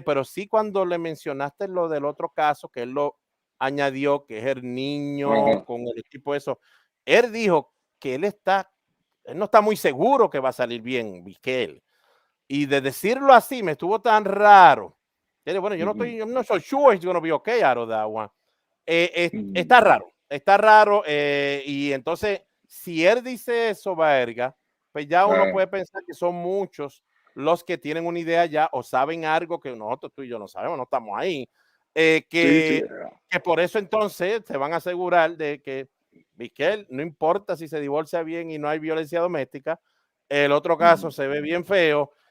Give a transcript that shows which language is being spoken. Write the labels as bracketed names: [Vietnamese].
[Spanish] Pero sí, cuando le mencionaste lo del otro caso, que él lo añadió, que es el niño con el equipo eso, él dijo que él no está muy seguro que va a salir bien, Vizquel. Y de decirlo así me estuvo tan raro. Bueno, yo no soy [English] sure it's gonna be okay out of that one. [Spanish] Está raro. Y entonces, si él dice eso, Baerga, pues ya uno puede pensar que son muchos los que tienen una idea ya o saben algo que nosotros, tú y yo, no sabemos, no estamos ahí. Que por eso entonces se van a asegurar de que Vizquel, no importa si se divorcia bien y no hay violencia doméstica, el otro caso se ve bien feo.